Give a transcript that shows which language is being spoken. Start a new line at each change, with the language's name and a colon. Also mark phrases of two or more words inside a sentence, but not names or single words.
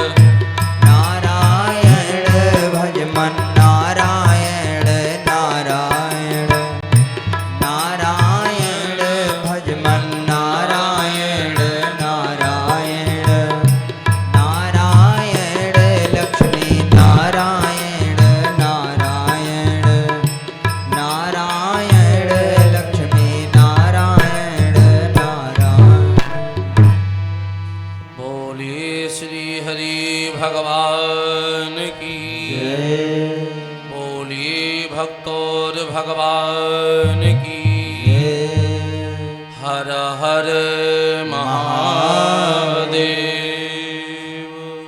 Hindi: नारायण भज मन नारायण नारायण नारायण भज मन नारायण नारायण नारायण लक्ष्मी नारायण नारायण नारायण लक्ष्मी नारायण नारायण बोलिए श्री हरि भगवान की। बोलिए भक्तोर भगवान की। हर हर महादेव।